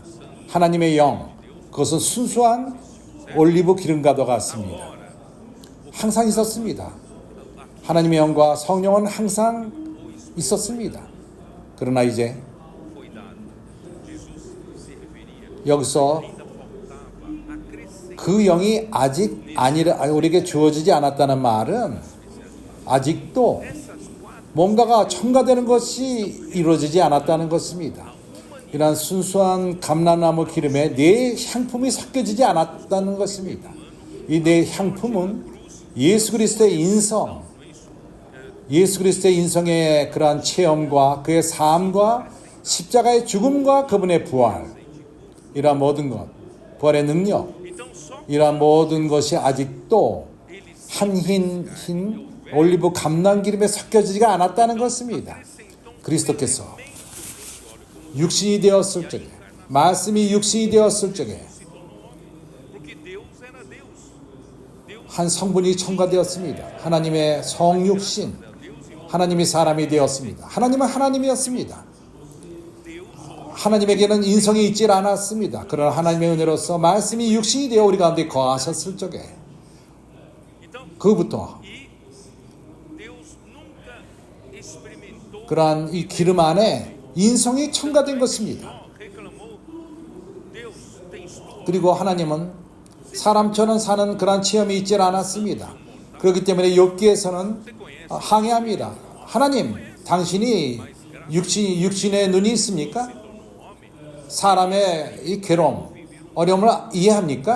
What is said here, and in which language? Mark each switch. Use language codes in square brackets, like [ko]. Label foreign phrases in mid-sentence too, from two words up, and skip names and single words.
[ko] 하나님의 영 그것은 순수한 올리브 기름과도 같습니다. 항상 있었습니다. 하나님의 영과 성령은 항상 있었습니다. 그러나 이제 [pt] foi dado. Jesus se referia, [ko] 여기서 [pt] ainda faltava acrescentar [ko] 그 영이 아직 우리에게 주어지지 않았다는 말은 아직도 [pt] essas quatro [ko] 뭔가가 첨가되는 것이 이루어지지 않았다는 것입니다. 이러한 순수한 감람나무 기름에 네 향품이 섞여지지 않았다는 것입니다. 이 네 향품은 예수 그리스도의 인성, 예수 그리스도의 인성의 그러한 체험과 그의 삶과 십자가의 죽음과 그분의 부활, 이러한 모든 것, 부활의 능력, [pt] Então, só [ko] 이러한 모든 것이 아직도 한 흰 올리브 감람 기름에 섞여지지가 않았다는 것입니다. 그리스도께서 육신이 되었을 적에, 말씀이 육신이 되었을 적에 [pt] porque Deus era Deus. Deus [ko] 한 성분이 첨가되었습니다. 하나님의 성육신, 하나님이 사람이 되었습니다. 하나님은 하나님이었습니다. 하나님에게는 인성이 있질 않았습니다. 그러나 하나님의 은혜로서 말씀이 육신이 되어 우리 가운데 거하셨을 적에 [pt] então, [ko] 그부터 [pt] e Deus nunca experimentou, [ko] 그러한 이 기름 안에 인성이 첨가된 것입니다. [pt] reclamou. Deus tem história. [ko] 그리고 하나님은 사람처럼 사는 그런 체험이 있지 않았습니다. 그렇기 때문에 욥기에서는 항해합니다. 하나님, 당신이 육신의 눈이 있습니까? 사람의 이 괴로움, 어려움을 이해합니까?